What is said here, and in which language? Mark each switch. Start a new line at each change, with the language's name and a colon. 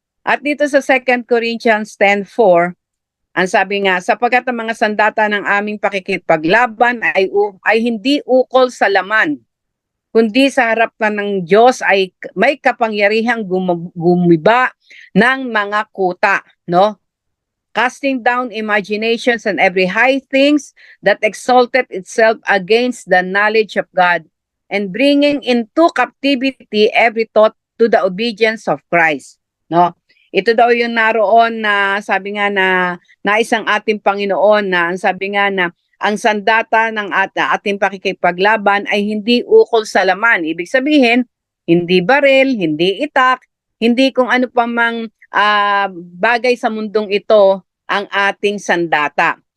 Filipino: At dito sa 2 Corinthians 10:4, ang sabi nga, sapagkat ang mga sandata ng aming pakikipaglaban ay hindi ukol sa laman, kundi sa harapan ng Diyos ay may kapangyarihang gumiba ng mga kuta, no?
English: Casting down imaginations and every high things that exalted itself against the knowledge of God, and bringing into captivity every thought to the obedience of Christ. No?
Filipino: Ito daw yung naroon na sabi nga na isang ating Panginoon na ang sabi nga na ang sandata ng ating pakikipaglaban ay hindi ukol sa laman. Ibig sabihin, hindi baril, hindi itak, hindi kung ano pa mang bagay sa mundong ito ang ating sandata.